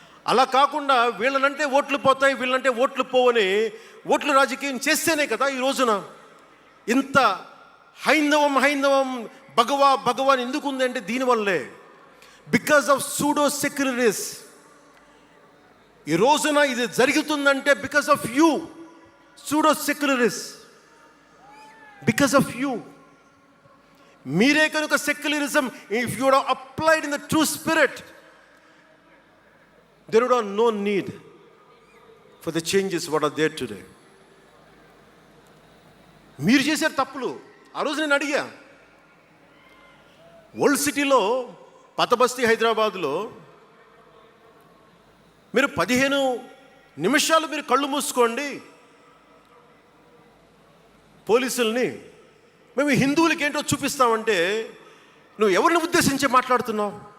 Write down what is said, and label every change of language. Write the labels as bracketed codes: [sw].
[te] అలా కాకుండా వీళ్ళనంటే ఓట్లు పోతాయి, వీళ్ళంటే ఓట్లు పోవని ఓట్లు రాజకీయం చేస్తేనే కదా ఈ రోజున ఇంత హైందవం భగవాన్ ఎందుకు ఉందంటే దీనివల్లే. [en] Because of pseudo secularists. [te] ఈ రోజున ఇది జరుగుతుందంటే [en] Because of you pseudo secularists, because of you. [te] మీరే కనుక secularism, [en] If you would applied in the true spirit, there would have no need for the changes what are there today. [te] మీరు చేశారు తప్పులు. ఆ రోజు నేను అడిగా, ఓల్డ్ సిటీలో పాత బస్తీ హైదరాబాద్లో మీరు 15 నిమిషాలు మీరు కళ్ళు మూసుకోండి, పోలీసుల్ని మేము హిందువులకి ఏంటో చూపిస్తామంటే నువ్వు ఎవరిని ఉద్దేశించి మాట్లాడుతున్నావు?